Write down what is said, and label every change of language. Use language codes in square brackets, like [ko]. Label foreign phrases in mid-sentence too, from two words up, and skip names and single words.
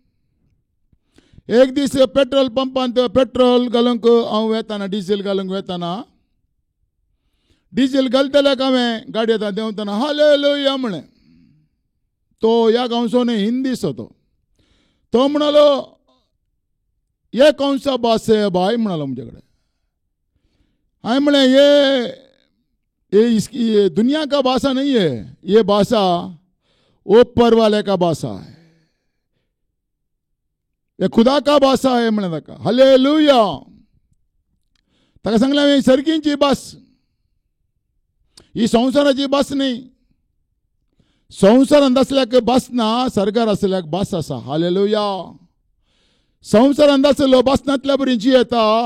[kok] एक दीस पेट्रोल पंपांत पेट्रोल घालूंक हांव वेताना, डिझेल घालूंक वेताना, डिझेल घालतल्याक हांवें गाडये देंवतना हालेलुया म्हळें. तो ह्या गांवचो न्ही, हिंदीचो तो म्हणालो [hi] ये कौन सा बास है भाई [kok] म्हणालो मुझे कडेन. हांवें म्हळें [hi] ये दुनिया का भाषा नहीं है, ये भाषा ऊपर वाले का भाषा है, ये खुदा का भाषा है [kok] म्हणे ताका. हालेलुया. ताका सांगलें हांवें सर्गींची भास, ही संवसाराची भास न्ही. संवसारांत असल्याक भास ना, सरकार असल्याक भास आसा. हालेलुया. संवसारांत आसलो भासनांतल्या बरी जी येता.